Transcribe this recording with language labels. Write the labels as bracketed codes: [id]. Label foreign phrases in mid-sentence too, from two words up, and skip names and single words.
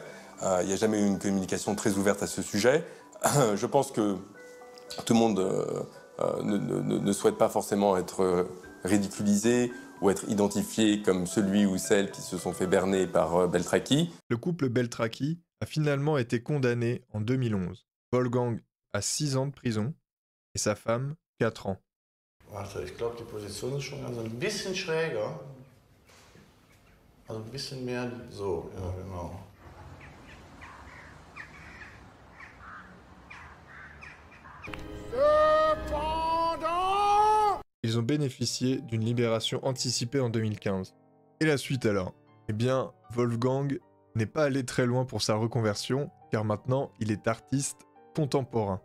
[fr] Il n'y a jamais eu une communication très ouverte à ce sujet. Je pense que tout le monde ne souhaite pas forcément être ridiculisé ou être identifié comme celui ou celle qui se sont fait berner par Beltraki. Le couple Beltraki a finalement été condamné en 2011. Wolfgang a 6 ans de prison et sa femme 4 ans. [de] Warte, ich glaube, die Position ist schon also ein bisschen schräger. Also ein bisschen mehr so, ja, genau. [fr] Ils ont bénéficié d'une libération anticipée en 2015. Et la suite alors? Eh bien, Wolfgang n'est pas allé très loin pour sa reconversion, car maintenant il est artiste contemporain.